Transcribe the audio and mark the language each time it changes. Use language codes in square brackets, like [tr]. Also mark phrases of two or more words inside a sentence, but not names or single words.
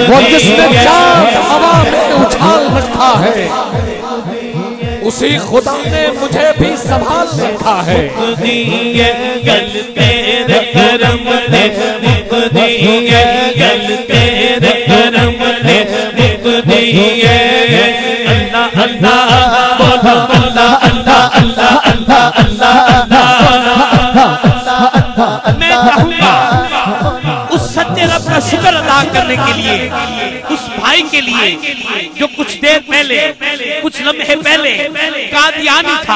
[ur] وہ جس نے چاند ہوا میں اچھال رکھا ہے اسی خدا نے مجھے بھی سنبھال رکھا ہے [pa] گل تیرے کرم تے مکدی گل تیرے کرم تے مکدی اللہ اللہ بولو اللہ اللہ اللہ اللہ اللہ [ur] میں چاہوں گا اس سچے رب کا شکر ادا کرنے کے لیے اس بھائی کے لیے جو کچھ دیر پہلے کچھ لمحے پہلے قادیانی تھا